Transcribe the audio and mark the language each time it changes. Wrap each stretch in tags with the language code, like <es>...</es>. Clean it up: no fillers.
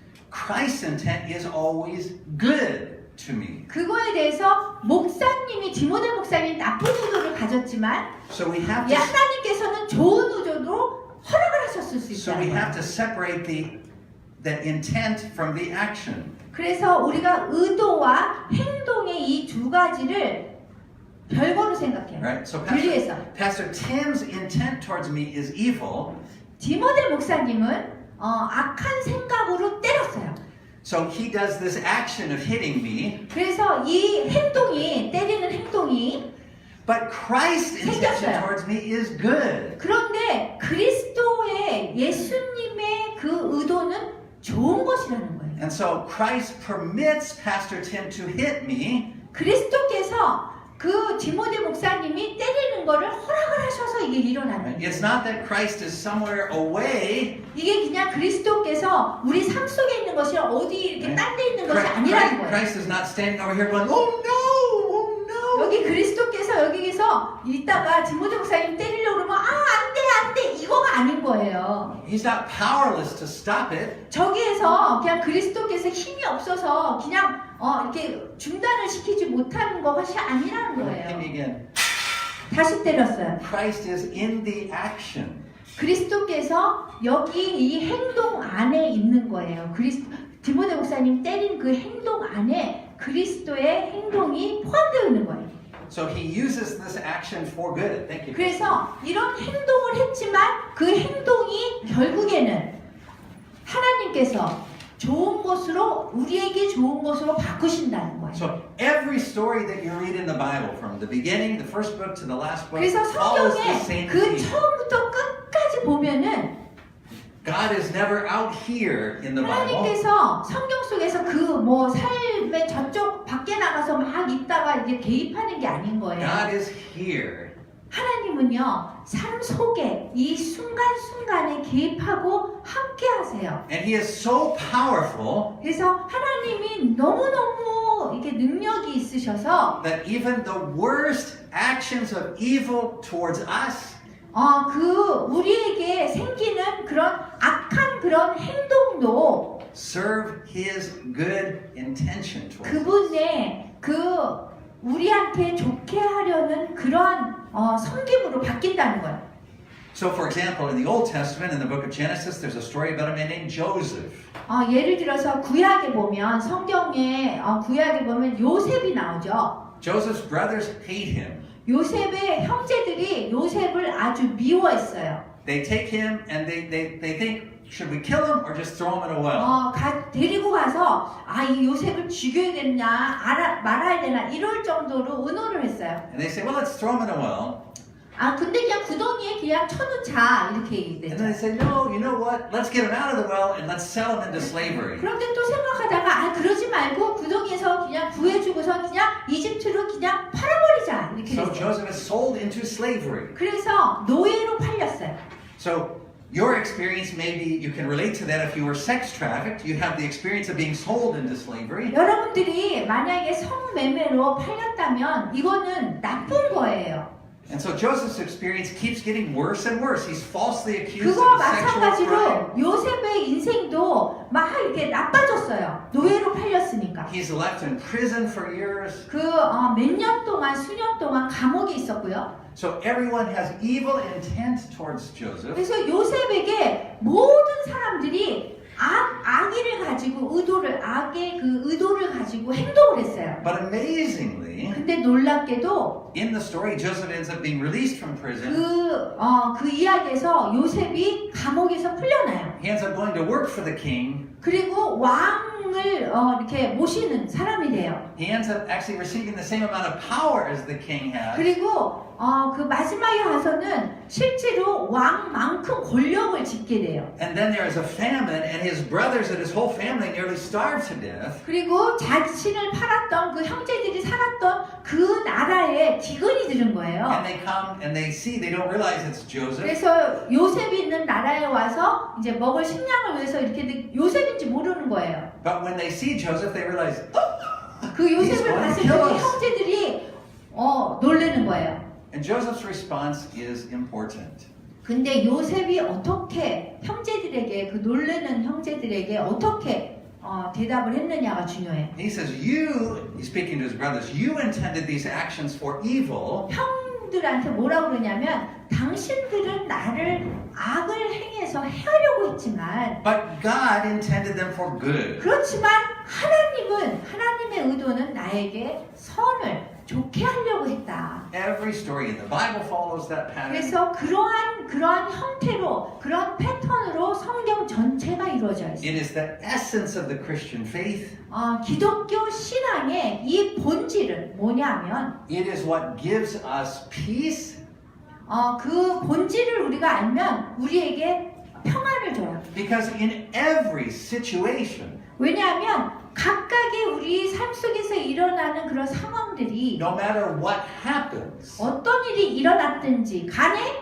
<en>Christ's intent is always good to me.</en> <ko>그거에 대해서 목사님이 디모데 목사님 나쁜 의도를 가졌지만</ko> <en>So we have to</en> <ko>하나님께서는 좋은 의도로 허락을 하셨을 수</ko> <en>so we</en> <ko>있다는</ko> <en>have to separate the intent from the action.</en> <ko>그래서 우리가 의도와 행동의 이 두 가지를 별거로 생각해요.</ko> <en>Right? So</en> <ko>분리해서.</ko> <en>Pastor Tim's intent towards me is evil.</en> <ko>디모데 목사님은 악한 생각으로 때렸어요.</ko> <en>So he does this action of hitting me.</en> <ko>그래서 이 행동이 때리는 행동이</ko> <en>But Christ's intention</en> <ko>생겼어요.</ko> <en>towards me is good.</en> <ko>그런데 그리스도의 예수님의 그 의도는 좋은 것이라는 거예요.</ko> <en>And so Christ permits Pastor Tim to hit me</en> <ko>그리스도께서 그 디모데 목사님이 때리는 거를 허락을 하셔서 이게 일어나는 거예요.</ko> <en>It's not that Christ is somewhere away.</en> <ko>이게 그냥 그리스도께서 우리 삶 속에 있는 것이 어디 이렇게 딴 데 있는 것이 아니라는 거예요.</ko> <en>Christ is not standing over here going, oh no, oh no.</en> <ko>여기 그리스도께서 여기서 있다가 디모데 목사님 때리려고 그러면 안 돼 이거가 아닌 거예요.</ko> <en>He's not powerless to stop it.</en> <ko>저기에서 그냥 그리스도께서 힘이 없어서 그냥 이렇게 중단을 시키지 못하는 것이 아니라는</ko> <en>Hit</en> <ko>거예요.</ko> <en>me again.</en> <ko>다시 때렸어요.</ko> <en>Christ is in the action.</en> <ko>그리스도께서 여기 이 행동 안에 있는 거예요. 디모데 목사님 때린 그 행동 안에 그리스도의 행동이 포함되어 있는 거예요.</ko> <en>So he uses this action for good. Thank you.</en> <ko>그래서 이런 행동을 했지만 그 행동이 결국에는 하나님께서 좋은 것으로 우리에게 좋은 것으로 바꾸신다는 거예요.</ko> <en>So every story that you read in the Bible, from the beginning, the first book to the last book,</en> <ko>그래서</ko> <en>follows the</en> <ko>성경에</ko> <en>same</en> <ko>그</ko> <en>theme.</en> <ko>처음부터 끝까지 보면은</ko> <en>God is never out here in the Bible.</en> <ko>하나님께서 성경 속에서 그 뭐 삶의 저쪽 밖에 나가서 막 있다가 이게 개입하는 게 아닌 거예요.</ko> <en>God is here.</en> <ko>하나님은요 삶 속에 이 순간순간에 개입하고 함께 하세요.</ko> <en>And he is so powerful</en> <ko>그래서 하나님이 너무너무 이렇게 능력이 있으셔서</ko> <en>that even the worst actions of evil towards us</en> <ko>우리에게 생기는 그런 악한 그런 행동도</ko> <en>serve his good intention towards us.</en> <ko>그분의 우리한테 좋게 하려는 그런 섬김으로 바뀐다는 거예요.</ko> <en>So for example, in the Old Testament, in the book of Genesis, there's a story about a man named Joseph.</en> <ko>예를 들어서 구약에 보면 성경에 구약에 보면 요셉이 나오죠.</ko> <en>Joseph's brothers hate him.</en> <ko>요셉의 형제들이 요셉을 아주 미워했어요.</ko> <en>They take him and they think, should we kill him or just throw him in a well?</en> <ko>데리고 가서 이 요셉을 죽여야겠냐 말아야 되나 이럴 정도로 의논을 했어요.</ko> <en>And they say, well, let's throw him in a well.</en> <ko>근데 그냥 구덩이에 그냥 쳐놓자 이렇게</ko> <en>And</en> <ko>얘기했죠.</ko> <en>then they say, no, you know what? Let's get him out of the well and let's sell him into slavery.</en> <ko>그런데 또 생각하다가 그러지 말고 구덩이에서 그냥 구해주고서 그냥 이집트로 그냥 팔아버리자 이렇게</ko> <en>So</en> <ko>됐어요.</ko> <en>Joseph is sold into slavery.</en> <ko>그래서 노예로 팔렸어요.</ko> <en>So your experience, maybe you can relate to that if you were sex trafficked. You have the experience of being sold into slavery.</en> <ko>여러분들이 만약에 성매매로 팔렸다면 이거는 나쁜 거예요.</ko> <en>And so Joseph's experience keeps getting worse and worse. He's falsely accused</en> <ko>그거와</ko> <en>of sexual crime.</en> <ko>마찬가지로 요셉의 인생도 막 이렇게 나빠졌어요. 노예로 팔렸으니까.</ko> <en>He's left in prison for years.</en> <ko>몇 년 동안, 수년 동안 감옥에 있었고요.</ko> <en>So everyone has evil intent towards Joseph.</en> <ko>그래서 요셉에게 모든 사람들이 악의를 가지고 악의 그 의도를 가지고 행동을 했어요.</ko> <en>But amazingly,</en> <ko>근데 놀랍게도</ko> <en>in the story, Joseph ends up being released from prison.</en> <ko>그 이야기에서 요셉이 감옥에서 풀려나요.</ko> <en>He ends up going to work for the king.</en> <ko>그리고 왕을 이렇게 모시는 사람이 돼요.</ko> <en>He ends up actually receiving the same amount of power as the king has.</en> <ko>그리고 그 마지막에 가서는 실제로 왕만큼 권력을 짓게 돼요.</ko> <en>And then there is a famine, and his brothers and his whole family nearly starve to death.</en> <ko>그리고 자신을 팔았던 그 형제들이 살았던 그 나라에 기근이 드는 거예요.</ko> <en>And they come and they see, they don't realize it's Joseph.</en> <ko>그래서 요셉이 있는 나라에 와서 이제 먹을 식량을 위해서 이렇게 요셉인지 모르는 거예요.</ko> <en>But when they see Joseph, they realize,</en> <ko>그</ko> <en>He's</en> <ko>요셉을</ko> <en>going to</en> <ko>봤을</ko> <en>kill</en> <ko>때</ko> <en>us.</en> <ko>형제들이 놀라는 거예요.</ko> <en>And Joseph's response is important.</en> <ko>근데 요셉이 어떻게 형제들에게 그 놀라는 형제들에게 어떻게 대답을 했느냐가 중요해요.</ko> <en>He says, he's speaking to his brothers, you intended these actions for evil,</en> <ko>형들한테 뭐라고 그러냐면 당신들은 나를 악을 행해서 해하려고 했지만</ko> <en>but God intended them for good.</en> <ko>그렇지만 하나님의 의도는 나에게 선을 좋게 하려고 했다.</ko> <en>Every story in the Bible follows that pattern.</en> <ko>그래서 그러한 형태로 그런 패턴으로 성경 전체가 이루어져 있어요.</ko> <en>It is the essence of the Christian faith.</en> <ko>기독교 신앙의 이 본질은 뭐냐면</ko> <en>It is what gives us peace</en> <ko>그 본질을 우리가 알면 우리에게 평안을 줘요.</ko> <en>because in every situation,</en> <ko>왜냐하면 각각의 우리 삶 속에서 일어나는 그런 상황들이</ko> <en>no matter what happens,</en> <ko>어떤 일이 일어났든지 간에</ko>